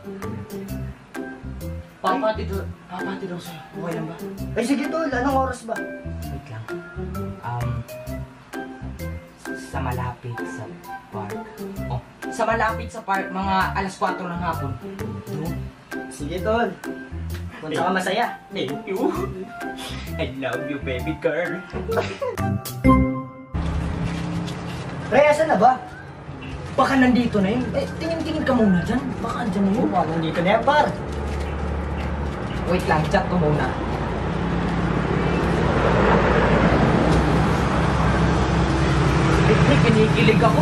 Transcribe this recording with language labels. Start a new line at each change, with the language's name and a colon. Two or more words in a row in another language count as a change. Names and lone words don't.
Filipino: Papati daw sa'yo. Okay lang ba? Ay sige tol, anong oras ba? Wait lang. Sa malapit sa park. Oh, sa malapit sa park, mga alas 4 ng hapon. Doon. Sige tol. Punta ka masaya.
English: Thank you. I love you, baby girl.
Filipino: Pre, asan na ba? Baka nandito na yun. Eh, tingin-tingin ka muna dyan. Baka andyan na yun. Oo, nandito na yan par. Wait lang, chat ko muna. Pre, kinikilig ako.